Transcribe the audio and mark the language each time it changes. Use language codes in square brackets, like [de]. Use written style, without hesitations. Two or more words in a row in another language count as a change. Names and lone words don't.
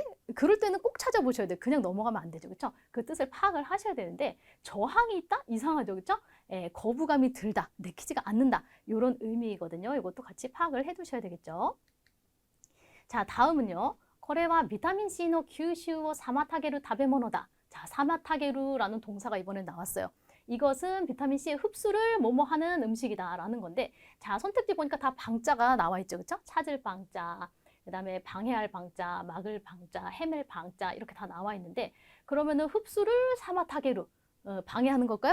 [ko] 그럴 때는 꼭 찾아보셔야 돼요. 그냥 넘어가면 안 되죠. 그렇죠? 그 뜻을 파악을 하셔야 되는데 저항이 있다? 이상하죠. 그렇죠? 거부감이 들다, 내키지가 않는다. 이런 의미거든요. 이것도 같이 파악을 해두셔야 되겠죠. 자, 다음은요. 거래와 비타민 C의 [ja] 吸収を 妨げる 食べ物 [ko] 다. 자, 妨げる라는 동사가 이번에 나왔어요. 이것은 비타민 C의 흡수를 뭐뭐 하는 음식이다 라는 건데 자, 선택지 보니까 다 방자가 나와 있죠. 그렇죠? 찾을 방자. 그 다음에 방해할 방자, 막을 방자, 헤맬 방자 이렇게 다 나와 있는데 그러면은 흡수를 사마타게루 방해하는 걸까요?